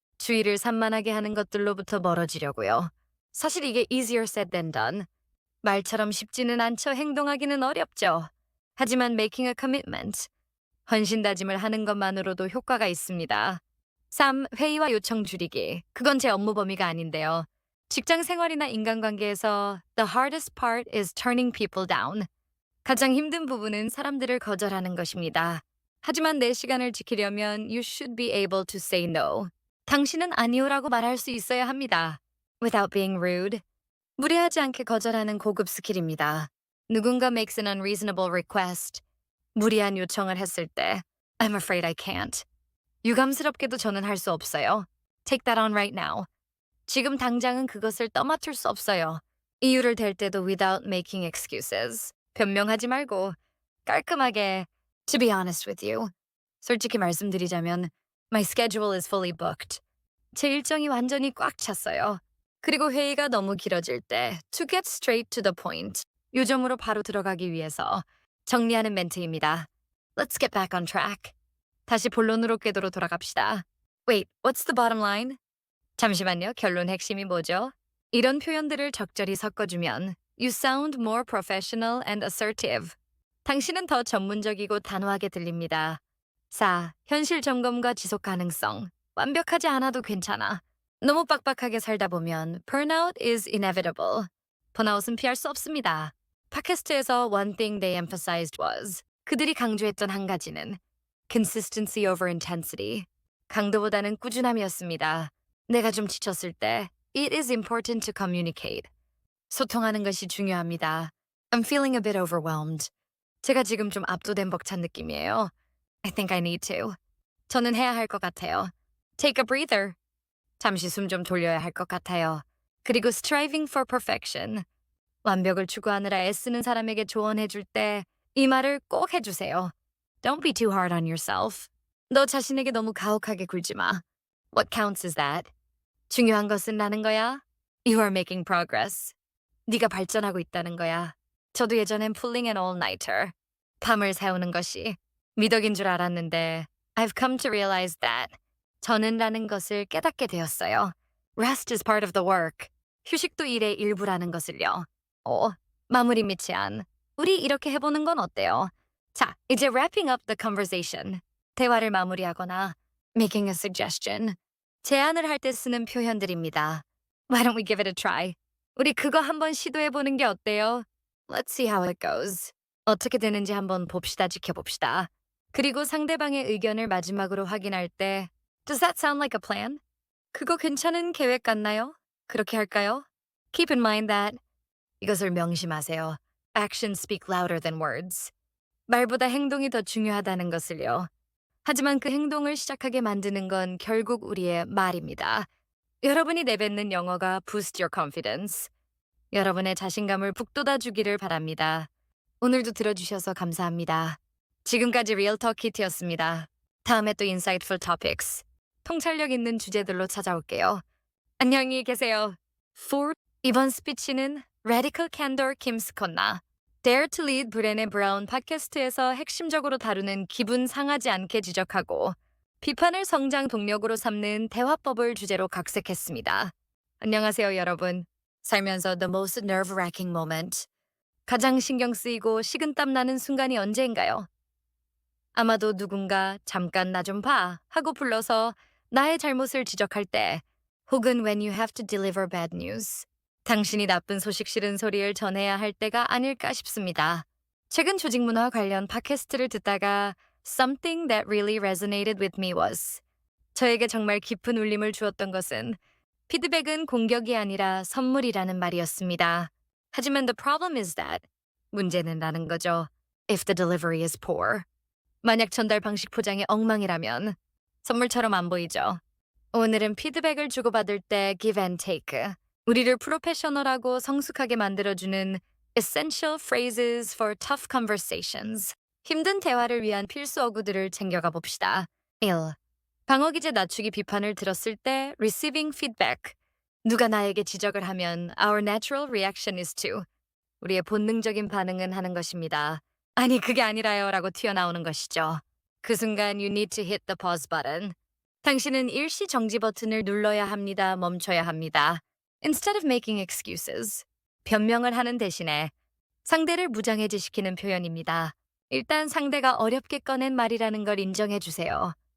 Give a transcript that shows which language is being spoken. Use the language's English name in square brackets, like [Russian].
[Korean] 주의를 산만하게 하는 것들로부터 멀어지려고요. 사실 이게 [English] easier said than done. [Korean] 말처럼 쉽지는 않죠. 행동하기는 어렵죠. 하지만 [English] making a commitment. [Korean] 헌신다짐을 하는 것만으로도 효과가 있습니다. 3. 회의와 요청 줄이기. 그건 제 업무 범위가 아닌데요. 직장 생활이나 인간관계에서 [English] the hardest part is turning people down. [Korean] 가장 힘든 부분은 사람들을 거절하는 것입니다. 하지만 내 시간을 지키려면 [English] you should be able to say no. [Korean] 당신은 아니오라고 말할 수 있어야 합니다. [English] Without being rude. [Korean] 무례하지 않게 거절하는 고급 스킬입니다. 누군가 [English] makes an unreasonable request. [Korean] 무리한 요청을 했을 때 [English] I'm afraid I can't. [Korean] 유감스럽게도 저는 할 수 없어요. [English] Take that on right now. [Korean] 지금 당장은 그것을 떠맡을 수 없어요. 이유를 댈 때도 [English] without making excuses. [Korean] 변명하지 말고 깔끔하게 [English] To be honest with you. [Korean] 솔직히 말씀드리자면 My schedule is fully booked. 제 일정이 완전히 꽉 찼어요. 그리고 회의가 너무 길어질 때 [English] to get straight to the point. [Korean] 요점으로 바로 들어가기 위해서 정리하는 멘트입니다. [English] Let's get back on track. [Korean] 다시 본론으로 궤도로 돌아갑시다. [English] Wait, what's the bottom line? [Korean] 잠시만요. 결론 핵심이 뭐죠? 이런 표현들을 적절히 섞어주면 [English] You sound more professional and assertive. [Korean] 당신은 더 전문적이고 단호하게 들립니다. 4. 현실 점검과 지속 가능성. 완벽하지 않아도 괜찮아. 너무 빡빡하게 살다 보면 [English] burnout is inevitable. [Korean] 번아웃은 피할 수 없습니다. 팟캐스트에서 [English] one thing they emphasized was [Korean] 그들이 강조했던 한 가지는 [English] consistency over intensity. [Korean] 강도보다는 꾸준함이었습니다. 내가 좀 지쳤을 때 [English] it is important to communicate. [Korean] 소통하는 것이 중요합니다. [English] I'm feeling a bit overwhelmed. [Korean] 제가 지금 좀 압도된 벅찬 느낌이에요. [English] I think I need to. [Korean] 저는 해야 할 것 같아요. [English] Take a breather. [Korean] 잠시 숨 좀 돌려야 할 것 같아요. 그리고 [English] striving for perfection. [Korean] 완벽을 추구하느라 애쓰는 사람에게 조언해 줄 때 이 말을 꼭 해주세요. [English] Don't be too hard on yourself. [Korean] 너 자신에게 너무 가혹하게 굴지 마. [English] What counts is that. [Korean] 중요한 것은 나는 거야. [English] You are making progress. [Korean] 네가 발전하고 있다는 거야. 저도 예전엔 [English] pulling an all-nighter. [Korean] 밤을 새우는 것이 미덕인 줄 알았는데 [English] I've come to realize that. [Korean] 저는 라는 것을 깨닫게 되었어요. [English] Rest is part of the work. [Korean] 휴식도 일의 일부라는 것을요. 마무리 미치안. 우리 이렇게 해보는 건 어때요? 자, 이제 [English] wrapping up the conversation. [Korean] 대화를 마무리하거나 [English] making a suggestion. [Korean] 제안을 할 때 쓰는 표현들입니다. [English] Why don't we give it a try? [Korean] 우리 그거 한번 시도해보는 게 어때요? [English] Let's see how it goes. [Korean] 어떻게 되는지 한번 봅시다, 지켜봅시다. 그리고 상대방의 의견을 마지막으로 확인할 때 [English] Does that sound like a plan? [Korean] 그거 괜찮은 계획 같나요? 그렇게 할까요? [English] Keep in mind that [Korean] 이것을 명심하세요. [English] Actions speak louder than words. [Korean] 말보다 행동이 더 중요하다는 것을요. 하지만 그 행동을 시작하게 만드는 건 결국 우리의 말입니다. 여러분이 내뱉는 영어가 [English] boost your confidence. [Korean] 여러분의 자신감을 북돋아주기를 바랍니다. 오늘도 들어주셔서 감사합니다. 지금까지 리얼톡 키트였습니다. 다음에 또 [English] insightful topics, [Korean] 통찰력 있는 주제들로 찾아올게요. 안녕히 계세요. 4. 이번 스피치는 Radical Candor Kim 스콘나 Dare to Lead 브레네 브라운 팟캐스트에서 핵심적으로 다루는 기분 상하지 않게 지적하고 비판을 성장 동력으로 삼는 대화법을 주제로 각색했습니다. 안녕하세요, 여러분. 살면서 [English] the most nerve-wracking moment. [Korean] 가장 신경 쓰이고 식은땀 나는 순간이 언제인가요? 아마도 누군가 잠깐 나 좀 봐 하고 불러서 나의 잘못을 지적할 때 혹은 [English] when you have to deliver bad news. [Korean] 당신이 나쁜 소식 싫은 소리를 전해야 할 때가 아닐까 싶습니다. 최근 조직 문화 관련 팟캐스트를 듣다가 [English] Something that really resonated with me was [Korean] 저에게 정말 깊은 울림을 주었던 것은 피드백은 공격이 아니라 선물이라는 말이었습니다. 하지만 [English] the problem is that [Korean] 문제는 라는 거죠. [English] If the delivery is poor. [Korean] 만약 전달 방식 포장이 엉망이라면 선물처럼 안 보이죠. 오늘은 피드백을 주고받을 때 [English] give and take. [Korean] 우리를 프로페셔널하고 성숙하게 만들어주는 [English] essential phrases for tough conversations. [Korean] 힘든 대화를 위한 필수 어구들을 챙겨가 봅시다. 1. 방어 기제 낮추기 비판을 들었을 때 [English] receiving feedback. [Korean] 누가 나에게 지적을 하면 [English] our natural reaction is to. [Korean] 우리의 본능적인 반응은 하는 것입니다. 아니 그게 아니라요 라고 튀어나오는 것이죠. 그 순간 [English] you need to hit the pause button. [Korean] 당신은 일시 정지 버튼을 눌러야 합니다. 멈춰야 합니다. [English] Instead of making excuses. [Korean] 변명을 하는 대신에 상대를 무장해제시키는 표현입니다. 일단 상대가 어렵게 꺼낸 말이라는 걸 인정해 주세요.